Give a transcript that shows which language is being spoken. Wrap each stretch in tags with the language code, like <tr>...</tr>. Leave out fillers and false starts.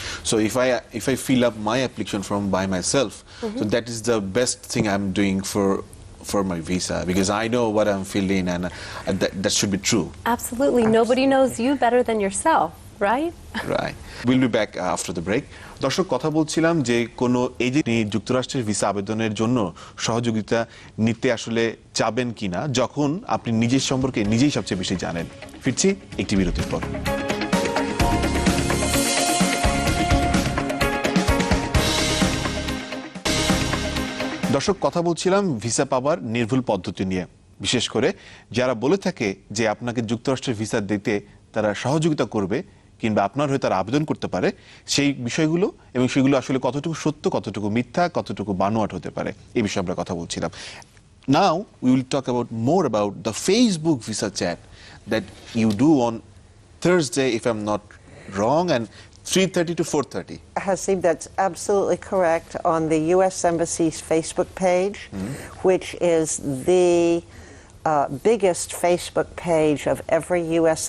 <en>So if I fill up my application from by myself, so that is the best thing I'm doing for my visa, because I know what I'm filling and that should be true. Absolutely. Nobody knows you better than yourself, right? Right. We'll be back after the break.</en> <bn>দর্শক, কথা বলছিলাম যে কোনো agent যুক্তরাষ্ট্রের visa আবেদনের জন্য সহযোগিতা নিতে আসলে চাবেন কিনা যখন আপনি নিজের সম্পর্কে নিজেই সবচেয়ে বেশি জানেন। ফিরছি একটি বিরতির পর। দর্শক, কথা বলছিলাম ভিসা পাওয়ার নির্ভুল পদ্ধতি নিয়ে, বিশেষ করে যারা বলে থাকে যে আপনাকে যুক্তরাষ্ট্রের ভিসা দিতে তারা সহযোগিতা করবে কিংবা আপনার হয়ে তারা আবেদন করতে পারে, সেই বিষয়গুলো এবং সেগুলো আসলে কতটুকু সত্য, কতটুকু মিথ্যা, কতটুকু বানোয়াট হতে পারে, এই বিষয়ে আমরা কথা বলছিলাম।</bn> <en>Now we will talk about more about the Facebook visa chat that you do on Thursday, if I'm not wrong, and 3:30 to 4:30. Haseeb, that's absolutely correct, on the U.S. Embassy's Facebook page, which is the biggest Facebook page of every U.S.</en>